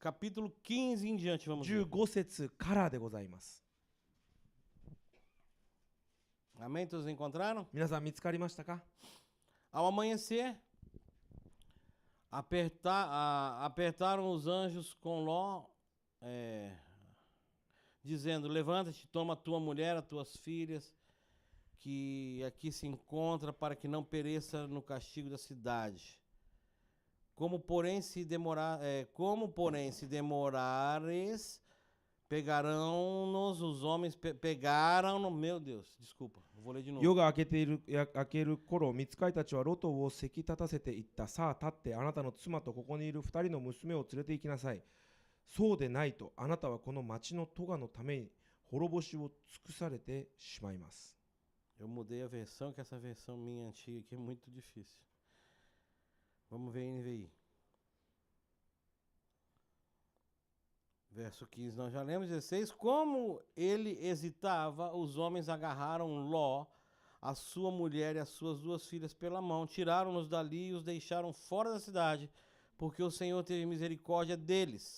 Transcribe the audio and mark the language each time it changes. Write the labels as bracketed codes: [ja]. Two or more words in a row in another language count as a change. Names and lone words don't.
[pt] capítulo 15 em diante, vamos ver. [ja] 15 節からでございます。 [pt] Amém? Todos encontraram? [ja] 皆さん見つかりましたか？ [pt] Ao amanhecer, apertaram os anjos com Ló, dizendo: Levanta-te, toma tua mulher, as tuas filhas, que aqui se encontra, para que não pereça no castigo da cidade. Como porém se demorares, pegarão-nos os homens, pegaram-no, meu Deus, desculpa, eu vou ler de novo. [ja] 夜が明ける頃、御使いたちはロトをせき立たせていった。さあ立って、あなたの妻とここにいる2人の娘を連れて行きなさい。そうでないと、あなたはこの町の咎のために滅ぼしを尽くされてしまいます。 [pt] Eu mudei a versão, que essa versão minha antiga aqui é muito difícil. Vamos ver NVI. Verso 15, nós já lemos. 16. Como ele hesitava, os homens agarraram Ló, a sua mulher e as suas duas filhas pela mão, tiraram-nos dali e os deixaram fora da cidade, porque o Senhor teve misericórdia deles.